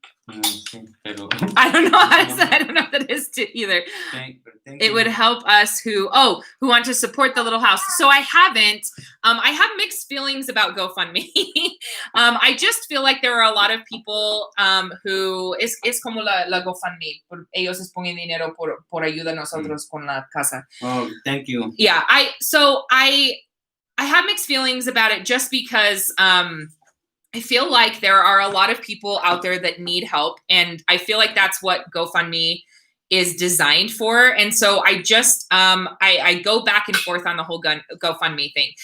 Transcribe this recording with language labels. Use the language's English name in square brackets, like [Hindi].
[English] I don't know how to say. I don't know what it is either. It would help us who want to support the little house. So I haven't. I have mixed feelings about GoFundMe. I just feel like there are a lot of people who [Spanish] es como la GoFundMe. Ellos ponen dinero por ayuda a nosotros con la casa. [English] Oh, thank you. Yeah, I have mixed feelings about it just because I feel like there are a lot of people out there that need help, and I feel like that's what GoFundMe is designed for. And so I just I go back and forth on the whole GoFundMe thing.